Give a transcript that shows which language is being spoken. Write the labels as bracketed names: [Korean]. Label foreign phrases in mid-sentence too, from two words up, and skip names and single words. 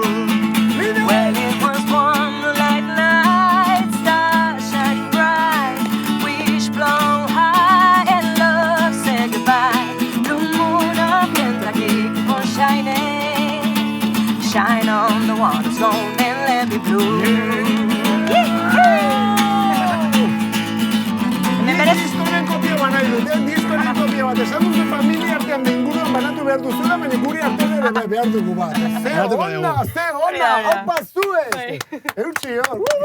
[English] Well, it was one moonlight night, stars shining bright, wish blown high, and love said goodbye. Blue moon of Kentucky, keep on shining. Shine on the one that's gonna let me blue. [Basque] Diskoren kopia banai dut, diskoren kopia bat. Esan duzu familia artean inguruan banatu behar duzuela, baina guri artean ere behar dugu bat. Ze ona, opa zuez! Eutxi hor!